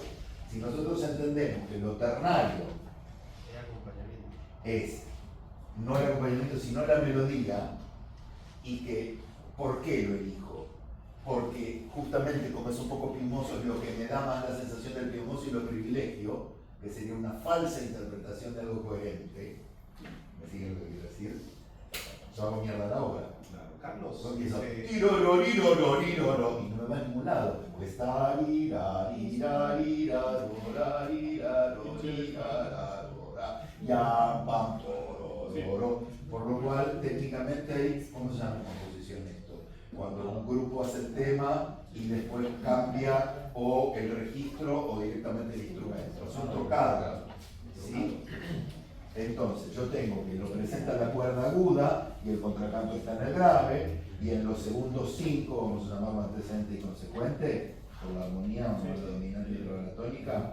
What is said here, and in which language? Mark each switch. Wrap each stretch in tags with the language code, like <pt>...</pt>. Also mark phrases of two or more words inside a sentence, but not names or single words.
<es>Si nosotros entendemos que lo ternario es no el acompañamiento sino la melodía, y que ¿por qué lo elijo? Porque justamente como es un poco pimoso es lo que me da más la sensación del pimoso y lo privilegio, que sería una falsa interpretación de algo coherente. ¿Me siguen lo que quiero decir? Yo hago mierda a la obra. Claro, Carlos. Porque eso, tiroro, riroro, riroro, y no me va a ningún lado. Pues está ira, ira, ira, rora, ira, rora, rora, ya, pam, toro, toro. Por lo cual, técnicamente hay, ¿cómo se llama composición esto? Cuando un grupo hace el tema y después cambia o el registro o directamente el instrumento. Son tocadas, ¿sí? Entonces, yo tengo que lo presenta la cuerda aguda y el contracanto está en el grave, y en los segundos 5, vamos a llamarlo antecedente y consecuente, por la armonía, vamos a la dominante y la tónica.</es>